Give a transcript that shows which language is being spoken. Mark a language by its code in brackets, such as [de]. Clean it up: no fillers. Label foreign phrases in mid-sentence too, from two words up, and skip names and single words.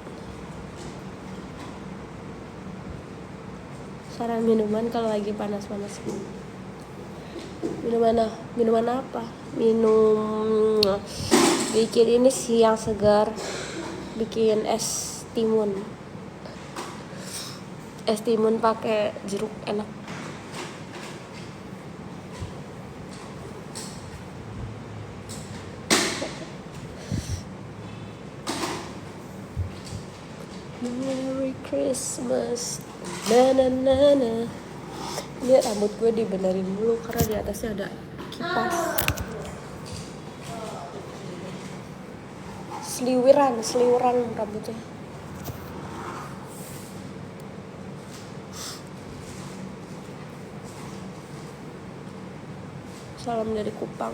[id] Saran minuman kalau lagi panas-panas. Minuman apa? Minum bikin ini sih yang segar, bikin es timun pakai jeruk, enak. [en] Merry Christmas, na na na na. [id] Ini rambut gue dibenerin dulu karena di atasnya ada kipas. Seliweran rambutnya. Salam dari Kupang.